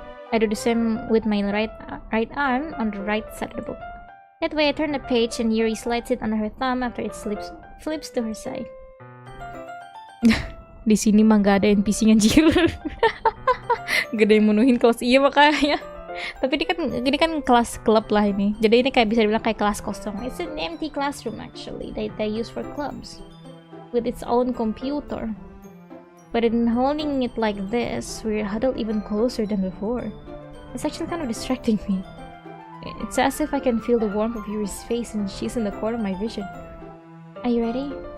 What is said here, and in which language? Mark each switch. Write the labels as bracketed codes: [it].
[en] I do the same with my right arm on the right side of the book. That way I turn the page and Yuri slides it under her thumb after it flips to her side. [id] Di sini mah gak ada NPC anjir. Gak ada yang menuhin kelas. Iya makanya. Tapi ini kan kelas klub lah ini. Jadi ini kayak bisa dibilang kayak kelas kosong. [en] It's an empty classroom actually that they use for clubs. With its own computer. But in holding it like this, we're huddled even closer than before. It's actually kind of distracting me. It's as if I can feel the warmth of Yuri's face and she's in the corner of my vision. Are you ready?